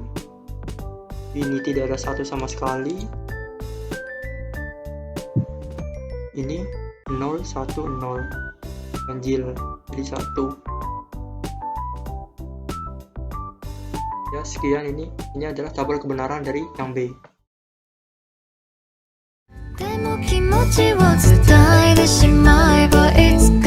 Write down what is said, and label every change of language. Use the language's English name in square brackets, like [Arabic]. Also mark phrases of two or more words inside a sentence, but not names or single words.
[Indonesian] Ini tidak ada 1 sama sekali. Ini 0 1 0 ganjil jadi 1. Ya, sekian ini adalah tabel kebenaran dari yang B. [Japanese] でも気持ちを伝えてしまえばいつ